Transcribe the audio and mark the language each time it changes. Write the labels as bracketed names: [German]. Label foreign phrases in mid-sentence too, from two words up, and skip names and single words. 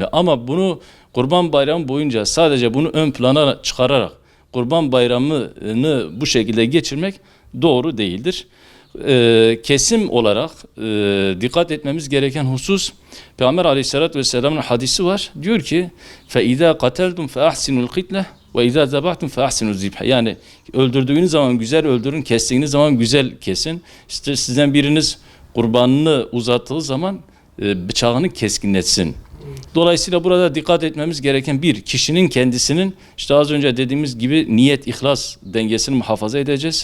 [Turkish] Ama bunu Kurban Bayramı boyunca sadece bunu ön plana çıkararak Kurban Bayramı'nı bu şekilde geçirmek doğru değildir. Kesim olarak dikkat etmemiz gereken husus, Peygamber [Arabic] عليه الصلاة والسلام'ın [Turkish] hadisi var. Diyor ki [Arabic] فَاِذَا قَتَلْتُمْ فَاَحْسِنُوا الْقِتْلَةِ وَاِذَا ذَبَحْتُمْ فَاَحْسِنُوا الذِّبْحَ. [Turkish] Yani öldürdüğünüz zaman güzel öldürün, kestiğiniz zaman güzel kesin. İşte sizden biriniz kurbanını uzattığı zaman bıçağını keskinletsin. Dolayısıyla burada dikkat etmemiz gereken bir, kişinin kendisinin işte az önce dediğimiz gibi niyet, ihlas dengesini muhafaza edeceğiz.